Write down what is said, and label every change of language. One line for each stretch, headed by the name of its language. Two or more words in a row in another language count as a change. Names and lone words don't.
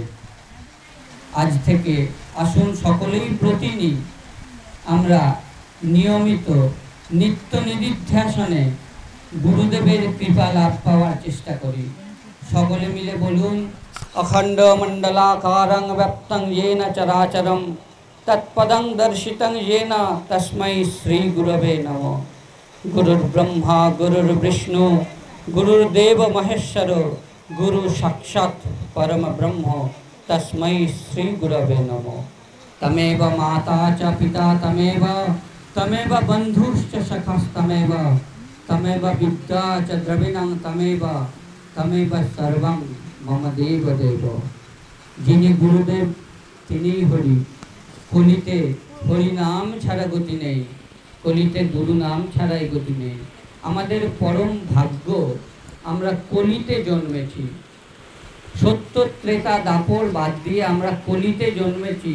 Bangla: আজ থেকে আসুন সকলেই প্রতি নিই আমরা নিয়মিত নিত্য নিদিধ্যাসনে গুরুদেবের কৃপা লাভ পাওয়ার চেষ্টা করি। সকলে মিলে বলুন
Sanskrit: অখণ্ড মণ্ডলাকারং ব্যাপ্তং येन চরাচরম তৎপদং দর্শিতং येन তস্मै শ্রী গুরবে নমঃ। গুরুর ব্রহ্মা গুরুর বিষ্ণু গুরুর্দেব মহেশ্বর গুরু সাক্ষাৎ পরম ব্রহ্ম তস্मै শ্রী গুরবে নমঃ। তমেব মাতা চ পিতা তমেব বন্ধুশ্চ সখাস্তমেব তমেব বিদ্যা চ দ্রবিণং তমেব সর্বং মম দেব দেব।
Bangla: যিনি গুরুদেব তিনি হরি। কলিতে হরি নাম ছাড়া গতি নেই, কলিতে গুরু নাম ছাড়াই গতি নেই। আমাদের পরম ভাগ্য আমরা কলিতে জন্মেছি। সত্য ত্রেতা দাপর বাদ দিয়ে আমরা কলিতে জন্মেছি।